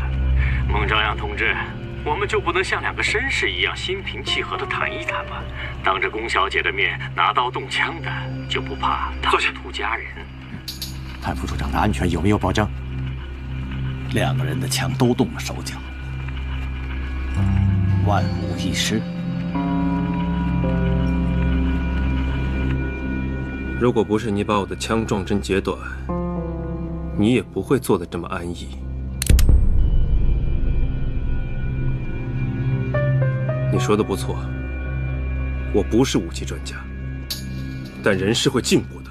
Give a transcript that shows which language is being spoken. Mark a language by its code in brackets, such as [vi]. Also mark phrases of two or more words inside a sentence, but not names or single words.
[zh] 孟朝陽同志，我們就不能像兩個紳士一樣心平氣和地談一談嗎？當着龔小姐的面拿刀動槍的，就不怕唐突家人？潘副處長的安全有沒有保證？兩個人的槍都動了手腳，萬無一失。如果不是你把我的枪撞针截短，你也不会坐得这么安逸。你说的不错，我不是武器专家，但人是会进步的。